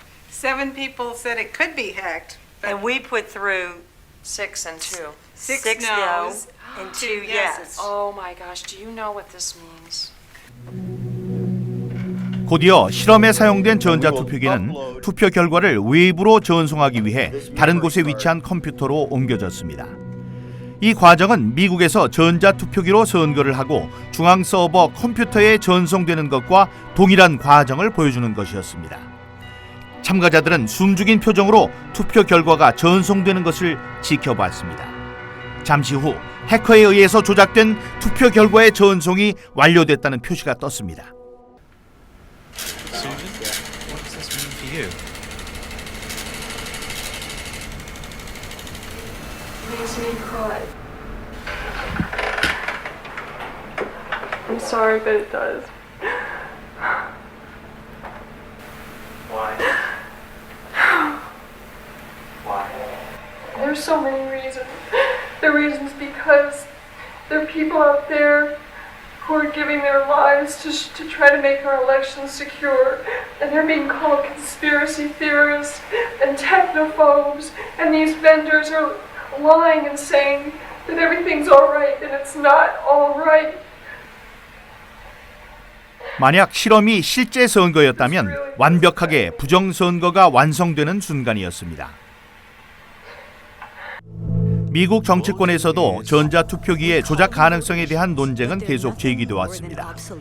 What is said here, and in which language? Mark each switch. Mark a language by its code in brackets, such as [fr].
[en] 7 people said it could be hacked. And we put through 6 and 2. 6 no's and 2 yes. Oh my gosh, do you know what this means? [ko] 곧이어 실험에 사용된 전자투표기는 투표 결과를 외부로 전송하기 위해 다른 곳에 위치한 컴퓨터로 옮겨졌습니다. 이 과정은 미국에서 전자투표기로 선거를 하고 중앙 서버 컴퓨터에 전송되는 것과 동일한 과정을 보여주는 것이었습니다. 참가자들은 숨죽인 표정으로 투표 결과가 전송되는 것을 지켜봤습니다. 잠시 후 해커에 의해서 조작된 투표 결과의 전송이 완료됐다는 표시가 떴습니다. [en] Susan, what does this mean for you? Makes me cry. I'm sorry, but it does. Why? Why? There's so many reasons. The reasons because there are people out there who are giving their lives to try to make our elections secure, and they're being called conspiracy theorists and technophobes, and these vendors are lying and saying that everything's all right, and it's not all right. [ko] 만약 실험이 실제 선거였다면 완벽하게 부정선거가 완성되는 순간이었습니다. 미국 정치권에서도 전자투표기의 조작 가능성에 대한 논쟁은 계속 제기돼 왔습니다.